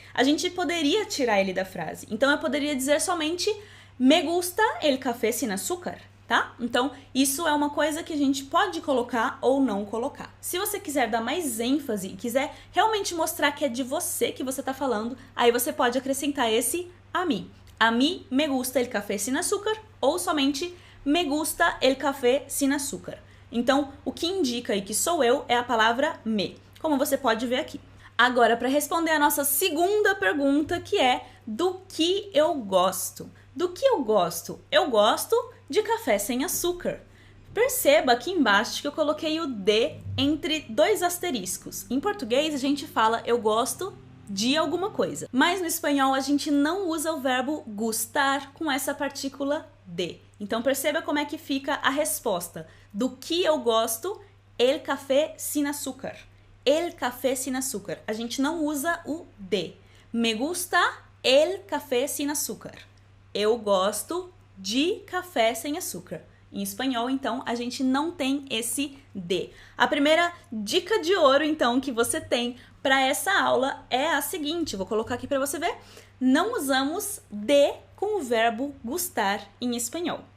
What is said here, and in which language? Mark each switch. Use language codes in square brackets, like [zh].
[pt] A gente poderia tirar ele da frase. Então, eu poderia dizer somente [es] me gusta el café sin azúcar. [pt] Tá? Então, isso é uma coisa que a gente pode colocar ou não colocar. Se você quiser dar mais ênfase e quiser realmente mostrar que é de você que você está falando, aí você pode acrescentar esse a mí. [es] A mí me gusta el café sin azúcar [pt] ou somente [es] me gusta el café sin azúcar. [pt] Então, o que indica aí que sou eu é a palavra me, como você pode ver aqui. Agora, para responder a nossa segunda pergunta, que é do que eu gosto. Do que eu gosto? Eu gosto de café sem açúcar. Perceba aqui embaixo que eu coloquei o de entre dois asteriscos. Em português a gente fala eu gosto de alguma coisa, mas no espanhol a gente não usa o verbo gustar com essa partícula de. Então perceba como é que fica a resposta. Do que eu gosto, [es] el café sin azúcar. El café sin azúcar. [pt] A gente não usa o de. [es] Me gusta el café sin azúcar. [pt] Eu gosto de café sem açúcar. Em espanhol, então, a gente não tem esse de. A primeira dica de ouro, então, que você tem para essa aula é a seguinte, vou colocar aqui para você ver. Não usamos de com o verbo gustar em espanhol.